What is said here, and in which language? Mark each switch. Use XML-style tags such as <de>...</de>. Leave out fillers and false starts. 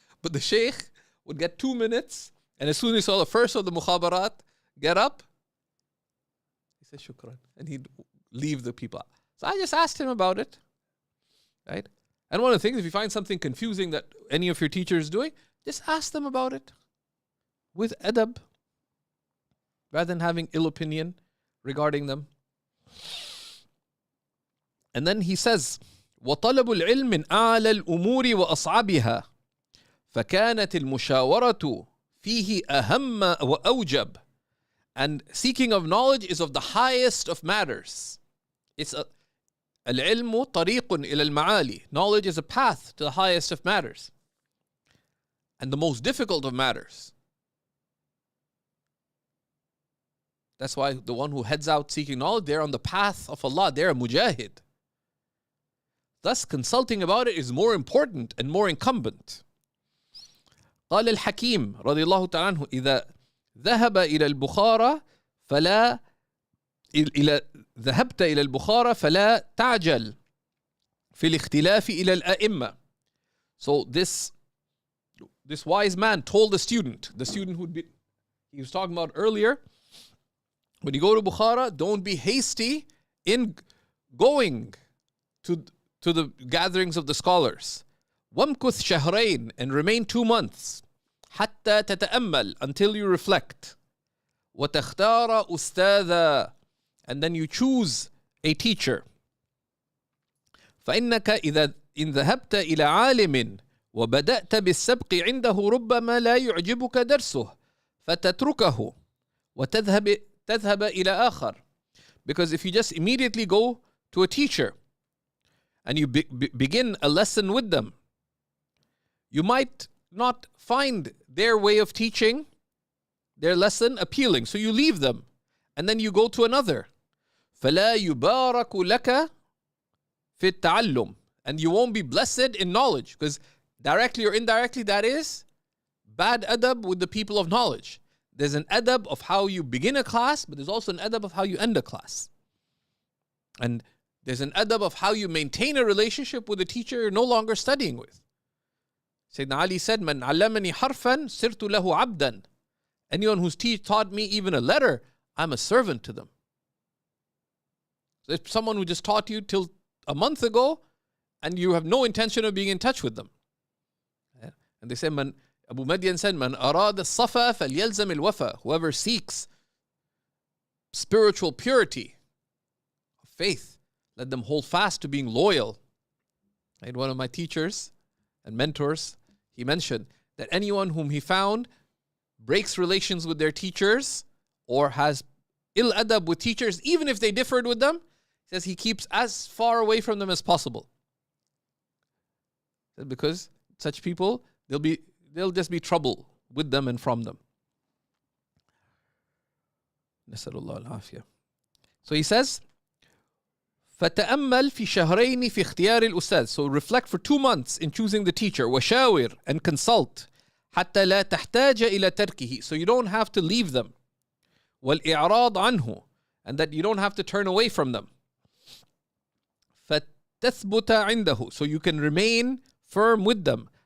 <en>But the sheikh would get 2 minutes, and as soon as he saw the first of the mukhabarat get up, he said shukran, and he'd leave the people. So I just asked him about it, right? And one of the things, if you find something confusing that any of your teachers is doing, just ask them about it with adab, rather than having ill opinion regarding them. And then he says,</en> <ar>وَطَلَبُ الْعِلْمِ مِنْ أَعْلَى الْأُمُورِ وَأَصْعَبِهَا فَكَانَتِ الْمُشَاوَرَةُ فِيهِ أَهَمَّ وَأَوْجَبَ.</ar> <en>And seeking of knowledge is of the highest of matters. It's</en> <ar>العلم طريق إلى المعالي.</ar> <en>Knowledge is a path to the highest of matters and the most difficult of matters. That's why the one who heads out seeking knowledge, they're on the path of Allah. They're a mujahid. Thus, consulting about it is more important and more incumbent.</en> <ar>قال الحكيم رضي الله تعالى عنه إذا ذهب إلى البخارى فلا ذهبت إلى البخارى فلا تعجل في الاختلاف إلى الأئمة.</ar> <en>So this wise man told the student he was talking about earlier, when you go to Bukhara, don't be hasty in going to the gatherings of the scholars.</en> <ar>وَامْكُثْ شَهْرَيْن,</ar> <en>and remain 2 months.</en> <ar>حَتَّى تَتَأَمَّل,</ar> <en>until you reflect.</en> <ar>وَتَخْتَارَ أُسْتَاذًا,</ar> <en>and then you choose a teacher.</en> <ar>فإنك إذا إن ذهبت إلى عالم وبدأت بالسبق عنده ربما لا يعجبك درسه فتتركه وتذهب إلى آخر.</ar> <en>Because if you just immediately go to a teacher and you begin a lesson with them, you might not find their way of teaching, their lesson appealing. So you leave them and then you go to another.</en> <ar>فَلَا يُبَارَكُ لَكَ فِي التَّعَلُّمِ,</ar> <en>and you won't be blessed in knowledge, because directly or indirectly that is bad adab with the people of knowledge. There's an adab of how you begin a class, but there's also an adab of how you end a class. And there's an adab of how you maintain a relationship with the teacher you're no longer studying with. Sayyidina Ali said,</en> <ar>مَنْ عَلَّمَنِي حَرْفًا سِرْتُ لَهُ عَبْدًا.</ar> <en>Anyone who's taught me even a letter, I'm a servant to them. So if someone who just taught you till a month ago, and you have no intention of being in touch with them. Yeah. And they say, Abu Madian said,</en> <ar>Man arada safa falyalzam al-wafa.</ar> <en>Whoever seeks spiritual purity, faith, let them hold fast to being loyal. And one of my teachers and mentors, he mentioned that anyone whom he found breaks relations with their teachers or has ill adab with teachers, even if they differed with them, he says he keeps as far away from them as possible. Because such people, they'll just be trouble with them and from them.</en> <ar>Nasallallahu al-afiyah.</ar> <en>So he says,</en> <ar>فَتَأَمَّلْ فِي شَهْرَيْنِ فِي اخْتِيَارِ الْأُسْتَاذِ.</ar> <en>So reflect for 2 months in choosing the teacher.</en> <ar>وَشَاوِرْ,</ar> <en>and consult.</en> <ar>حَتَّى لَا تَحْتَاجَ إِلَى تَرْكِهِ.</ar> <en>So you don't have to leave them.</en> <ar>وَالْإِعْرَاض عَنْهُ,</ar> <en>and that you don't have to turn away from them.</en> <ar>فَتَثْبُتَ عِنْدَهُ,</ar> <en>so you can remain firm with them.</en>